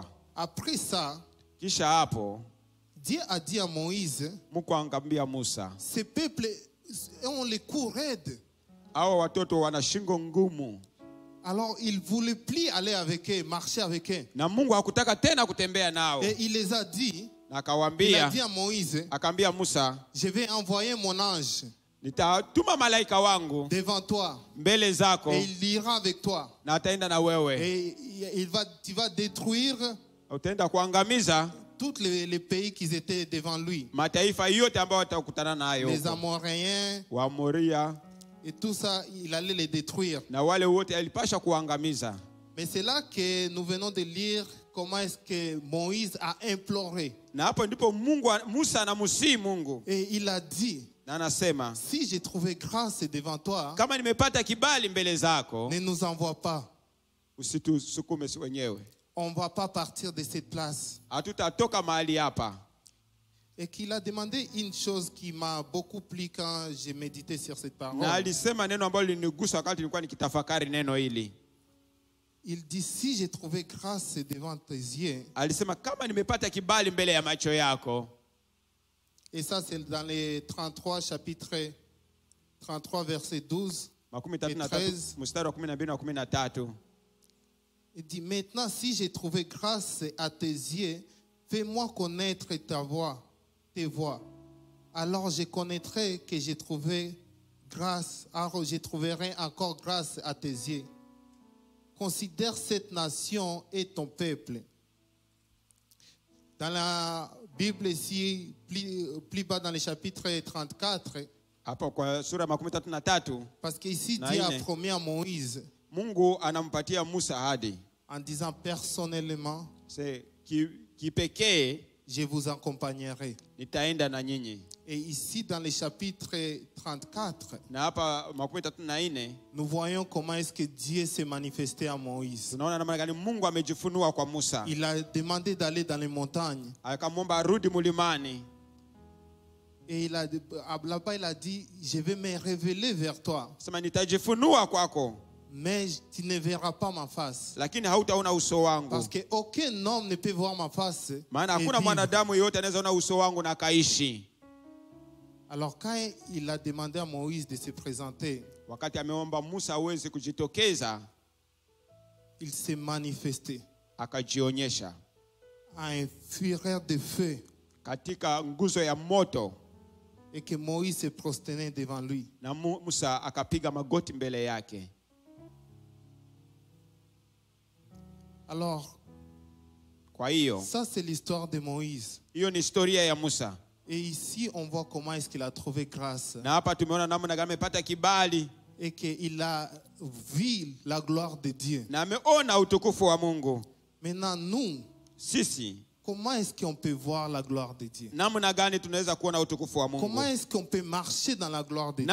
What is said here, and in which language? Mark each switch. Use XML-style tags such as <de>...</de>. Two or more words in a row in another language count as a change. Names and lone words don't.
<fr>Après ça,</fr> <sw>Kisha hapo</sw> <fr>Dieu a dit à Moïse,</fr> <sw>Mungu akamwambia Musa,</sw> <fr>ces peuples ont les coups raides.</fr> <sw>hao watoto wana shingo ngumu,</sw> <fr>Alors il ne voulait plus aller avec eux, marcher avec eux.</fr> <sw>na Mungu hakutaka tena kutembea nao,</sw> <fr>Et il les a dit,</fr> <sw>na</sw> <fr>il a</fr> <sw>akawaambia,</sw> <fr>dit à Moïse,</fr> <sw>akaambia Musa,</sw> <fr>je vais envoyer mon ange</fr> <sw>nitatuma malaika wangu</sw> <fr>devant toi</fr> <sw>mbele zako,</sw> <fr>et il ira avec toi.</fr> <sw>na ataenda na wewe,</sw> <fr>Et tu vas détruire</fr> <sw>utaenda kuangamiza</sw> <fr>tous les pays qui étaient devant lui.</fr> <sw>mataifa yote ambayo watakutana nayo,</sw> <fr>Les Amoréens</fr> <sw>Waamoria</sw> <fr>et tout ça, il allait les détruire.</fr> <sw>na wale wote alipasha kuangamiza.</sw> <fr>Mais c'est là que nous venons de lire comment est-ce que Moïse a imploré.</fr> <sw>Na hapo ndipo Musa anamusii Mungu,</sw> <fr>Et il a dit,</fr> <sw>na anasema,</sw> <fr>si j'ai trouvé grâce devant toi,</fr> <sw>kama nimepata kibali mbele zako,</sw> <fr>ne nous envoie pas.</fr> <sw>usitusukume wenyewe,</sw> <fr>On ne va pas partir de cette place.</fr> <sw>hatutatoka mahali hapa.</sw> <fr>Et qu'il a demandé une chose qui m'a beaucoup plu quand j'ai médité sur cette parole.</fr> <sw>Na alisema neno ambalo linigusa wakati nilikuwa nikitafakari neno hili.</sw> <fr>Il dit, si j'ai trouvé grâce devant tes yeux,</fr> <sw>Alisema kama nimepata kibali mbele ya macho yako.</sw> <fr>et ça c'est dans les 33 chapitre 33 verset 12 et 13.</fr> <sw>mstari wa 12 na 13.</sw> <fr>Il dit, maintenant si j'ai trouvé grâce à tes yeux, fais-moi connaître tes voies. Alors je connaîtrai que j'ai trouvé grâce, alors je trouverai encore grâce à tes yeux. Considère cette nation et ton peuple. Dans la Bible ici, plus bas dans le chapitre 34,</fr> <sw>Hapo kwa sura ya 13,</sw> <fr>parce qu'ici</fr> <sw>Na</sw> <fr>Dieu a ine. promis à Moïse</fr> <sw>Mungu anampatia Musa ahadi.</sw> <fr>en disant personnellement,</fr> <sw>Kipekee</sw> <fr>je vous accompagnerai.</fr> <sw>nitaenda na nyinyi.</sw> <fr>Et ici dans le chapitre 34,</fr> <sw>Na hapa 34</sw> <fr>nous voyons comment est-ce que Dieu s'est manifesté à Moïse.</fr> <sw>tunaona namna gani Mungu amejifunua kwa Musa.</sw> <fr>Il a demandé d'aller dans les montagnes.</fr> <sw>Akamwomba arudi mlimani.</sw> <fr>Et là-bas, il a dit, je vais me révéler vers toi.</fr> <sw>Sema nitajifunua kwako.</sw> <fr>mais tu ne verras pas ma face.</fr> <sw>lakini hautaona uso wangu.</sw> <fr>Parce qu'aucun homme ne peut voir ma face.</fr> <sw>Maana</sw> <fr>et</fr> <sw>hakuna</sw> <fr>vivre.</fr> <sw>mwanadamu yeyote anaweza ona uso wangu na akaishi.</sw> <fr>Alors quand il a demandé à Moïse de se présenter,</fr> <sw>Wakati ameomba Musa aweze kujitokeza,</sw> <fr>il s'est manifesté</fr> <sw>akajionyesha</sw> <fr>à un fureur de feu</fr> <sw>katika nguzo ya moto,</sw> <fr>et que Moïse se prosternait devant lui.</fr> <sw>na Musa akapiga magoti mbele yake.</sw> <fr>Alors,</fr> <sw>Kwa hiyo,</sw> <fr>ça c'est l'histoire de Moïse.</fr> <sw>hiyo ni historia ya Musa.</sw> <fr>Et ici, on voit comment est-ce qu'il a trouvé grâce</fr> <sw>Na hapa tumeona namna gani amepata kibali</sw> <fr>et qu'il a vu la gloire de Dieu.</fr> <sw>na ameona utukufu wa Mungu.</sw> <fr>Maintenant, nous,</fr> <sw>Sisi</sw> <fr>comment est-ce qu'on peut voir la gloire de Dieu?</fr> <sw>namna gani tunaweza kuona utukufu wa</sw> <fr>Comment</fr> <sw>Mungu?</sw> <fr>est-ce qu'on peut marcher dans la gloire de Dieu?</fr>